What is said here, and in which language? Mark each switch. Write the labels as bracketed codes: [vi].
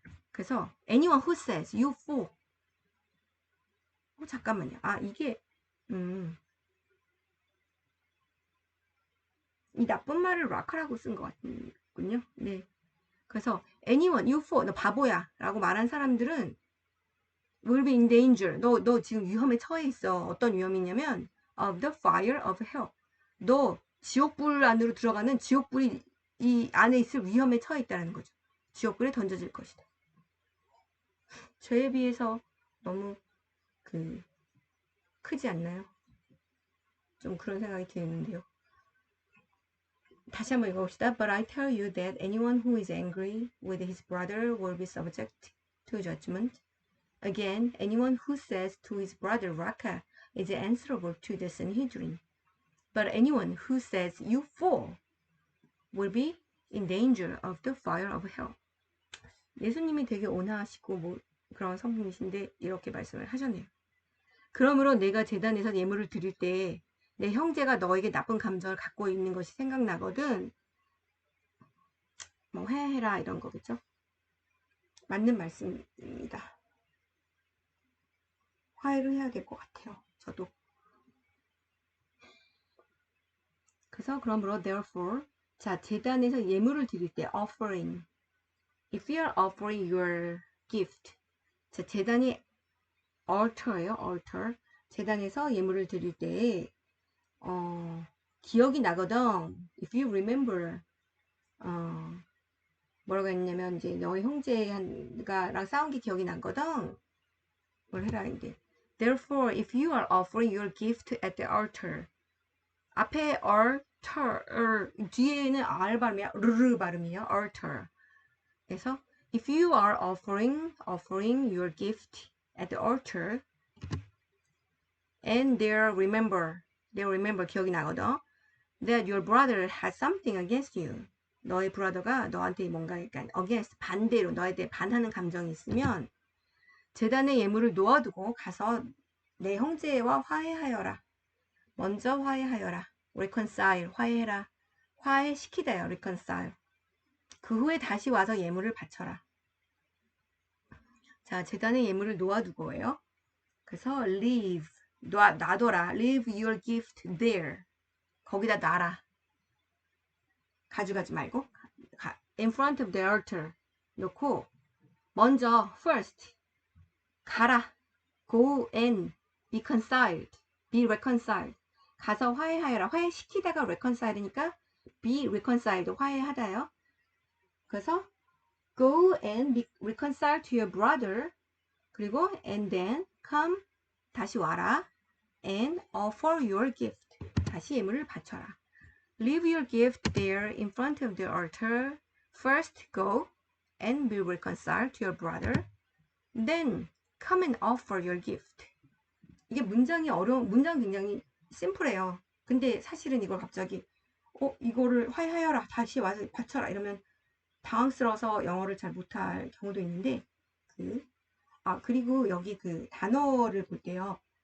[ko] 그래서 [en] anyone who says you fool. [ko] 잠깐만요. 이게 이 나쁜 말을 락하라고 쓴 것 같군요. 네. 그래서 [en] anyone, you fool, [ko] 너 바보야 라고 말한 사람들은 [en] will be in danger. [ko] 너 지금 위험에 처해 있어. 어떤 위험이냐면 [en] of the fire of hell. [ko] 너 지옥불 안으로 들어가는 지옥불이 이 안에 있을 위험에 처해 있다는 거죠. 지옥불에 던져질 것이다. 죄에 비해서 너무 크지 않나요? 좀 그런 생각이 드는데요. 다시 한번 읽어봅시다. [en] But I tell you that anyone who is angry with his brother will be subject to judgment. Again, anyone who says to his brother Raka is answerable to the Sanhedrin. But anyone who says you fool will be in danger of the fire of hell. [ko] 예수님이 되게 온화하시고 그런 성품이신데 이렇게 말씀을 하셨네요. 그러므로 내가 제단에서 예물을 드릴 때 내 형제가 너에게 나쁜 감정을 갖고 있는 것이 생각나거든. 회해라 이런 거겠죠. 맞는 말씀입니다. 화해를 해야 될 것 같아요. 저도. 그래서 그러므로 therefore 자 제단에서 예물을 드릴 때 offering. [en] If you are offering your gift. [ko] 자 제단이 altar예요. [en] altar. [ko] 제단에서 예물을 드릴 때 기억이 나거든. [en] If you remember, [ko] 뭐라고 했냐면 이제 너의 형제랑 싸운 게 기억이 나거든. 뭘 해라 이제. [en] Therefore, if you are offering your gift at the altar, [ko] 앞에 altar 뒤에는 R 발음이야, 르르 발음이에요. [en] altar. [ko] 그래서 [en] if you are offering your gift at the altar, and they remember [ko] 기억이 나거든. [en] That your brother has something against you. [ko] 너의 브라더가 너한테 뭔가 약간 against 반대로 너에 대해 반하는 감정이 있으면 제단의 예물을 놓아두고 가서 내 형제와 화해하여라. 먼저 화해하여라. reconcile 화해해라. 화해시키다요. reconcile. 그 후에 다시 와서 예물을 바쳐라. 자, 제단의 예물을 놓아두고예요. 그래서 leave 놔둬라. [en] leave your gift there. [ko] 거기다 놔라. 가져가지 말고 [en] in front of the altar [ko] 놓고 먼저 first 가라. [en] go and be reconciled. [ko] 가서 화해하여라. 화해시키다가 reconcile이니까 be reconciled 화해하다요. [en] 그래서 go and be reconciled to your brother. [ko] 그리고 [en] and then come [ko] 다시 와라. [en] and offer your gift. [ko] 다시 예물을 바쳐라. [en] Leave your gift there in front of the altar. First go and be reconciled to your brother. Then come and offer your gift. [ko] 이게 문장이 문장 굉장히 심플해요. 근데 사실은 이걸 갑자기 이거를 화해하여라, 다시 와서 바쳐라 이러면 당황스러워서 영어를 잘 못할 경우도 있는데 그리고 여기 그 단어를 볼 때요.